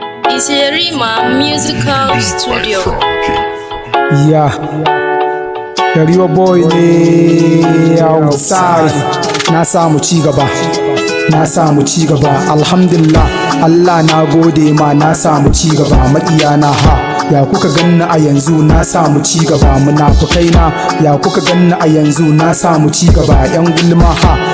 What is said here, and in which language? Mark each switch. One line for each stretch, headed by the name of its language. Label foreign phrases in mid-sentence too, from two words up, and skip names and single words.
English: It's Yerima Musical Beats by Studio. Frankie. Yeah. Yariwa boy ne outside.
Hausa: Na samu ci gaba. Na samu ci gaba. Alhamdulillah. Allah na gode ma na samu ci gaba. Maƙiyana ha. Ya kuka ganni a yanzu na samu ci gaba, munafukai na. Ya kuka ganni a yanzu na samu ci gaba, yan gulma ha.